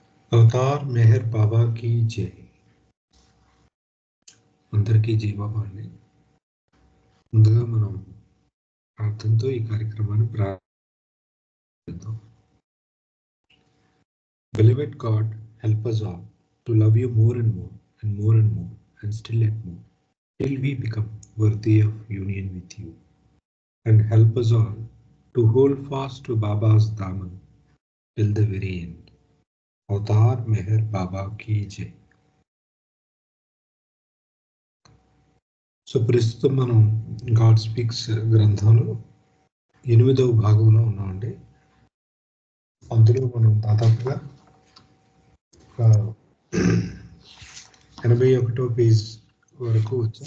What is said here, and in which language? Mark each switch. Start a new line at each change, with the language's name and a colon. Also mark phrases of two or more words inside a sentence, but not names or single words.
Telugu: అవతార్ మెహర్ బాబా
Hindi: की जय
Telugu: అందరికీ జై బాబా అండి. ముందుగా మనం ప్రార్థనతో ఈ కార్యక్రమాన్ని ప్రారంభిద్దాం.
English: Beloved God, help us all to love you more and more and more and more and still yet more till we become worthy of union with you, and help us all to hold fast to Baba's daman till the very end.
Hindi: అవతార్ మెహర్ బాబా की जय.
Telugu: సో ప్రస్తుతం మనం గాడ్ స్పీక్స్ గ్రంథంలో 8వ భాగంలో ఉన్నామండి. అందులో మనం దాదాపుగా 81వ పేజ్ వరకు వచ్చాం.